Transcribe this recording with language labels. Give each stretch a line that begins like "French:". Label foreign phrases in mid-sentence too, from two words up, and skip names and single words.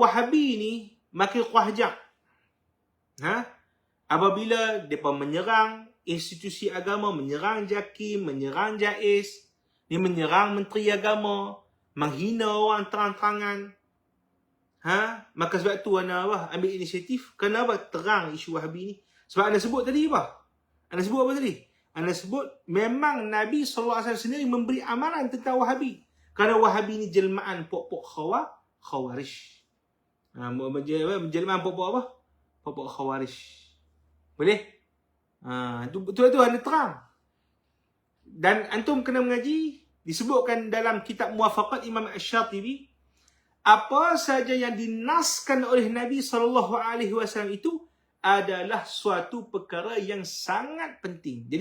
Malay: Wahabi ni makin kuahjak. Apabila mereka menyerang institusi agama, menyerang JAKIM, menyerang JAIS, dia menyerang menteri agama, menghina orang terang-terangan. Maka sebab tu Ana ambil inisiatif. Kenapa terang isu Wahabi ni? Sebab Ana sebut tadi apa? Ana sebut apa tadi? Ana sebut memang Nabi SAW sendiri memberi amaran tentang Wahabi. Kerana Wahabi ni jelmaan pok-pok Khawarij. Jelmaan pok-pok apa? Pok-pok Khawarij. Boleh? Tu Ana terang. Dan antum kena mengaji. Disebutkan dalam kitab Muwafaqat Imam Asy-Syatibi, apa saja yang dinaskan oleh Nabi SAW itu adalah suatu perkara yang sangat penting.